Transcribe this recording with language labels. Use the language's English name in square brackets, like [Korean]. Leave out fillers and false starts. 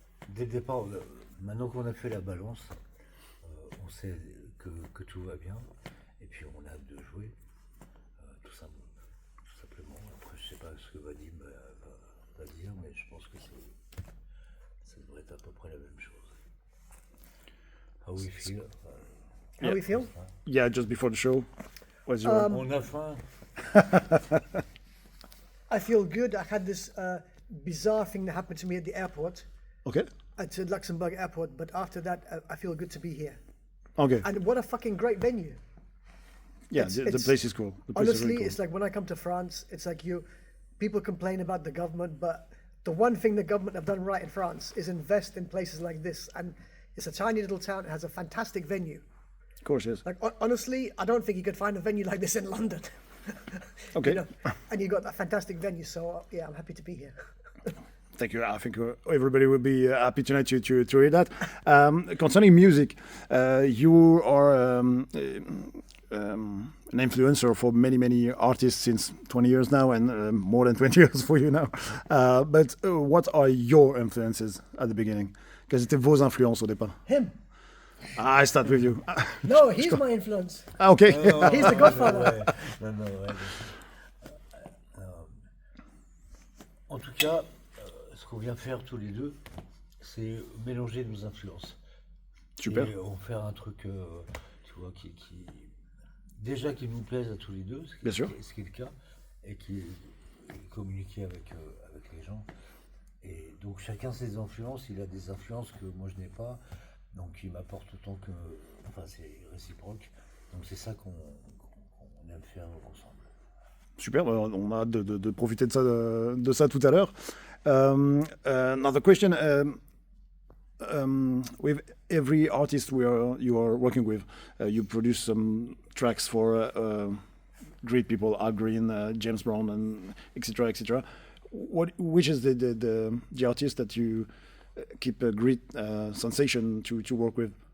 [French] Dès le départ, maintenant qu'on a fait la balance, on sait que tout va bien, et puis on a hâte de jouer, tout simplement. Après, je sais pas ce que Vadim va dire, mais je pense que ça devrait être à peu près la même chose. [English] How we feel? How we feel? Yeah, just before the show. What's your... [French] On a faim. [English] I feel good. I had this bizarre thing that happened to me at the airport, Okay. at Luxembourg airport, but after that, I feel good to be here. Okay. And what a fucking great venue. Yeah, the place is cool. The place is Honestly, really cool. it's like when I come to France, it's like people complain about the government, but the one thing the government have done right in France is invest in places like this. And it's a tiny little town. It has a fantastic venue. Of course, yes. Like honestly, I don't think you could find a venue like this in London. Okay. You know? And you got that fantastic venue. So yeah, I'm happy to be here. Thank you. I think everybody will be happy tonight to hear that. Concerning music, you are an influencer for many artists since 20 years now, and more than 20 years for you now. But what are your influences at the beginning? [French] Quelles étaient vos influences au départ? [English] Him? I start with you. No, he's my influence. Ah, okay. He's the godfather. [French] Ouais. En tout cas, ce qu'on vient faire tous les deux, c'est mélanger nos influences. Super. Et on faire un truc, tu vois, qui qui nous plaise à tous les deux, Bien sûr. Ce qui est le cas, et qui communiquer avec les gens. Et donc chacun ses influences, il a des influences que moi je n'ai pas, donc il m'apporte autant que... Enfin c'est réciproque, donc c'est ça qu'on aime faire ensemble. Super, on a hâte de profiter de ça tout à l'heure. [English] Another question. With every artist you are working with, you produce some tracks for great people, Al Green, James Brown, and etc. etc. Which is the artist that you keep a great sensation to work with?